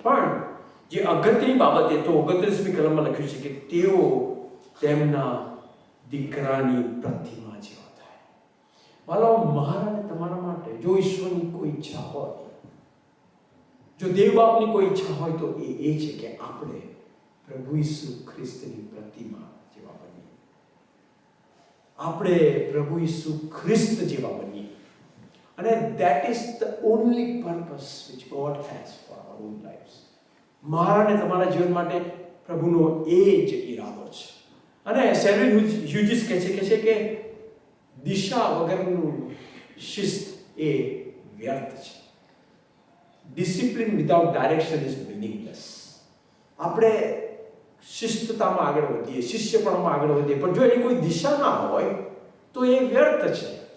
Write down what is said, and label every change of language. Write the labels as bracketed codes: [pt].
[gu] પણ જે અગત્યની બાબત એ તો 29મી કલમમાં લખ્યું છે કે તેઓ તેમના દીકરાની પ્રતિમા જેવા થાય. વાલાઓ, મારા અને તમારા માટે જો ઈશ્વરની કોઈ ઈચ્છા હોય, જો દેવ બાપની કોઈ ઈચ્છા હોય તો એ છે કે આપણે પ્રભુ ઈસુ ખ્રિસ્તની પ્રતિમા જેવા બનીએ. આપણે પ્રભુ ઈસુ ખ્રિસ્ત જેવા બનીએ. અને [en] that is the only purpose which God has for our own lives. [gu] મારા અને તમારા જીવન માટે પ્રભુનો એ જ ઈરાદો છે. અને સેલ્વિન હ્યુજીસ કહે છે કે દિશા વગરનું શિસ્ત એ વ્યર્થ છે. [en] Discipline without direction is meaningless. [gu] આપણે શિસ્તતામાં આગળ વધીએ, શિષ્યપણમાં આગળ વધીએ, પણ જો એની કોઈ દિશા ના હોય તો એ વ્યર્થ છે.